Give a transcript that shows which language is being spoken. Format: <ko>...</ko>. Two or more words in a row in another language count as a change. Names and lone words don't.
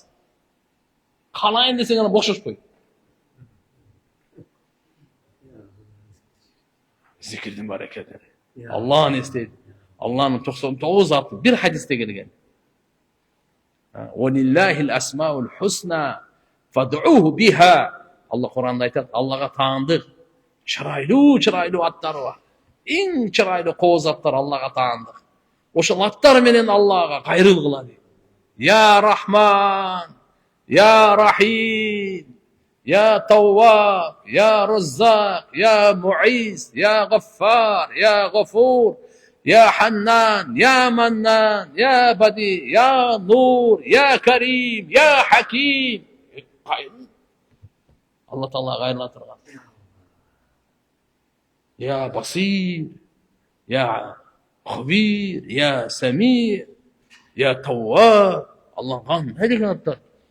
<ky>Каалайын десең ана бошошпойт. Зикирдин баракети. Алланы эстейт. Алланын 99 аты бир хадисте келген.</ky> <ar>ولله الأسماء الحسنى فادعوه بها.</ar> <ky>Алла Куранда айтат, Аллага таандык чырайлуу аттары бар. Эң чырайлуу кооз аттар Аллага таандык. Ошол аттар менен Аллага кайрыл кыла дейт.</ky> <ar>يا رحمن، يا رحيم، يا تواب، يا رزاق، يا معز، يا غفار، يا غفور، يا حنان، يا منان، يا بديع، يا نور، يا كريم، يا حكيم.</ar> <ky>Алла Таала кайрыла турган.</ky> <ar>يا بصير، يا خبير، يا سمير، يا تواب.</ar> <ky>Алла кандай деген аттар.</ky>